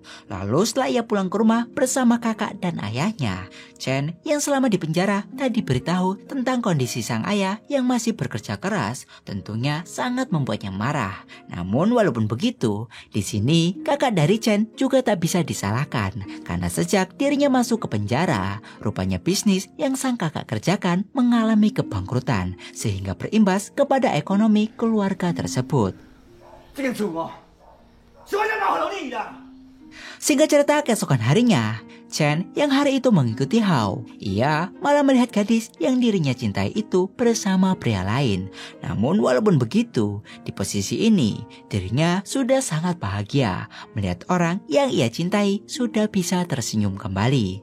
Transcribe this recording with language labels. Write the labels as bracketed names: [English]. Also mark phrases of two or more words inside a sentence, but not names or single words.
[Indonesian] Lalu setelah ia pulang ke rumah bersama kakak dan ayahnya, Chen yang selama di penjara tak diberitahu tentang kondisi sang ayah yang masih bekerja keras, tentunya sangat membuatnya marah. Namun walaupun begitu, di sini kakak dari Chen juga tak bisa disalahkan karena sejak dirinya masuk ke penjara, rupanya bisnis yang sang kakak kerjakan mengalami kebangkrutan sehingga berimbas kepada ekonomi keluarga tersebut. [Chinese] 这个厝哦，是我才买给你的。 [Indonesian] Singkat cerita, keesokan harinya, Chen yang hari itu mengikuti Hao, ia malah melihat gadis yang dirinya cintai itu bersama pria lain. Namun walaupun begitu, di posisi ini dirinya sudah sangat bahagia melihat orang yang ia cintai sudah bisa tersenyum kembali.